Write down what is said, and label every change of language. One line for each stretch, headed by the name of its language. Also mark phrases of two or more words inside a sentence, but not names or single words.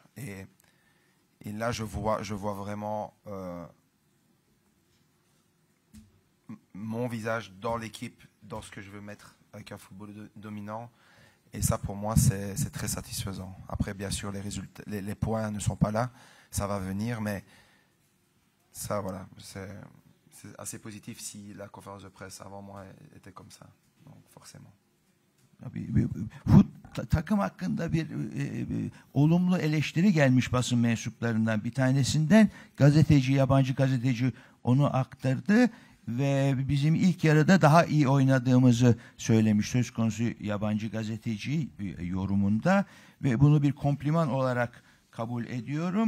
French: Et là, je vois vraiment mon visage dans l'équipe, dans ce que je veux mettre avec un football dominant. Et ça, pour moi, c'est très satisfaisant. Après, bien sûr, les résultats, les points ne sont pas là. Ça va venir, mais ça, voilà, c'est assez positif si la conférence de presse avant moi était comme ça. Donc, forcément.
Turkish: Takım hakkında bir olumlu eleştiri gelmiş basın mensuplarından bir tanesinden. Yabancı gazeteci onu aktardı ve bizim ilk yarıda daha iyi oynadığımızı söylemiş söz konusu yabancı gazeteci yorumunda ve bunu bir kompliman olarak kabul ediyorum.